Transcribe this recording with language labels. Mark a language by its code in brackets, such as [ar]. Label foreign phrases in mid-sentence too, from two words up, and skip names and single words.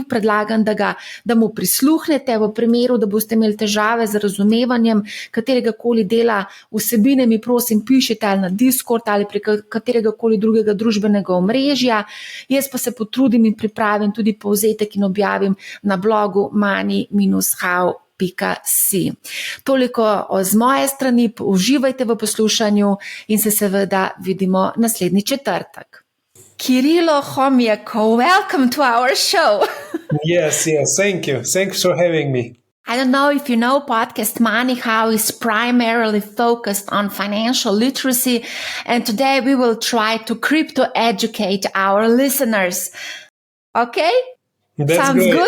[sl] Predlagam, da mu prisluhnete. V primeru, da boste imeli težave z razumevanjem katerega koli dela vsebine, mi prosim pišite ali na Discord ali prek katerega koli drugega družbenega omrežja. Jaz pa se potrudim in pripravim tudi povzetek in objavim na blogu money-how.com. Toliko z moje strani, uživajte v poslušanju in se seveda vidimo naslednji četrtek. [en] Kyrylo Khomiakov, welcome to our show. Yes, thank you. Thanks for having me. I don't know if you know, podcast Money How is primarily focused on financial literacy, and today we will try to crypto educate our listeners. Okay? Sounds good?